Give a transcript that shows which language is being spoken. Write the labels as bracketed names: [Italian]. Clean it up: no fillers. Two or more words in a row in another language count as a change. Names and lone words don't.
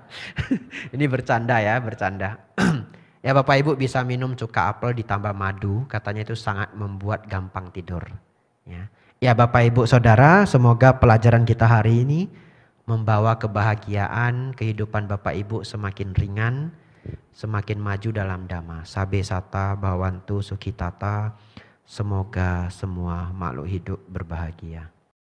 [Indonesian] Ini bercanda ya, bercanda. Ya Bapak Ibu bisa minum cuka apel ditambah madu, katanya itu sangat membuat gampang tidur. Ya Bapak Ibu Saudara, semoga pelajaran kita hari ini membawa kebahagiaan, kehidupan Bapak Ibu semakin ringan, semakin maju dalam dhamma. [Pali] Sabe sata bhavantu sukhitata, [Indonesian] semoga semua makhluk hidup berbahagia.